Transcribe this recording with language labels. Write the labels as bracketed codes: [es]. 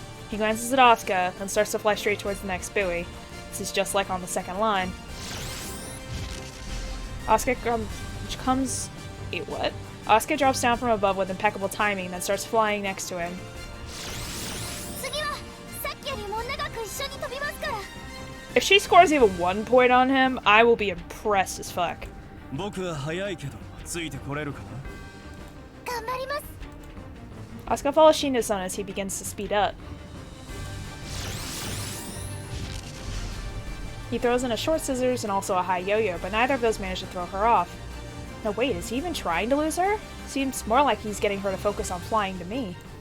[en] He glances at Asuka, then starts to fly straight towards the next buoy. This is just like on the second line. Asuka comes... Wait, what? Asuka drops down from above with impeccable timing, then starts flying next to him. [ja] 次はさっきよりも長く一緒に飛びますから。 [en] If she scores even 1 point on him, I will be impressed as fuck. [ja] 僕は早いけどついてこれるかな。頑張ります。 [en] Asuka follows Shino-san as he begins to speed up. He throws in a short scissors and also a high yo-yo, but neither of those manage to throw her off. No, wait, is he even trying to lose her? Seems more like he's getting her to focus on flying to me.